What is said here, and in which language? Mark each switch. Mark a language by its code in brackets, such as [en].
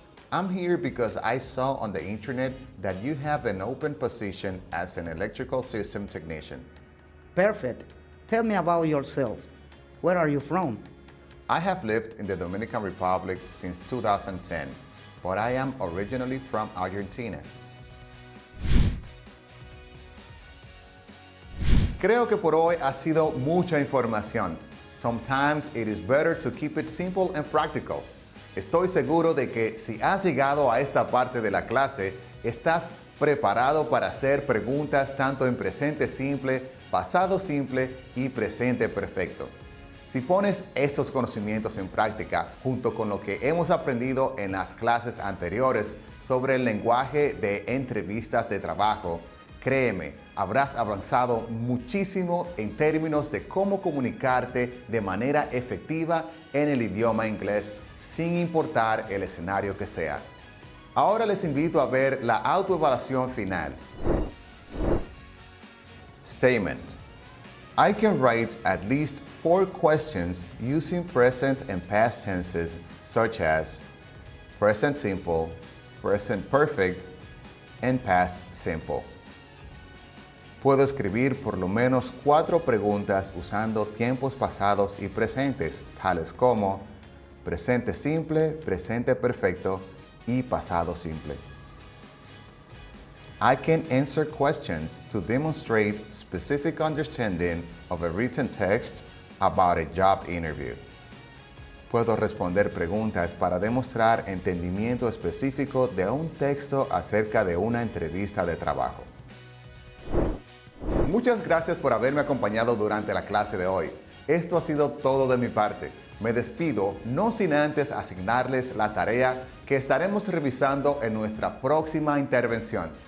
[en] I'm here because I saw on the internet that you have an open position as an electrical system technician. Perfect. Tell me about yourself. Where are you from? I have lived in the Dominican Republic since 2010, but I am originally from Argentina. [es] Creo que por hoy ha sido mucha información. [en] Sometimes it is better to keep it simple and practical. [es] Estoy seguro de que si has llegado a esta parte de la clase, estás preparado para hacer preguntas tanto en presente simple, pasado simple y presente perfecto. Si pones estos conocimientos en práctica junto con lo que hemos aprendido en las clases anteriores sobre el lenguaje de entrevistas de trabajo, créeme, habrás avanzado muchísimo en términos de cómo comunicarte de manera efectiva en el idioma inglés sin importar el escenario que sea. Ahora les invito a ver la autoevaluación final. [en] Statement. I can write at least 4 questions using present and past tenses such as present simple, present perfect, and past simple. [es] Puedo escribir por lo menos 4 preguntas usando tiempos pasados y presentes, tales como presente simple, presente perfecto y pasado simple. [en] I can answer questions to demonstrate specific understanding of a written text about a job interview. [es] Puedo responder preguntas para demostrar entendimiento específico de un texto acerca de una entrevista de trabajo. Muchas gracias por haberme acompañado durante la clase de hoy. Esto ha sido todo de mi parte. Me despido, no sin antes asignarles la tarea que estaremos revisando en nuestra próxima intervención.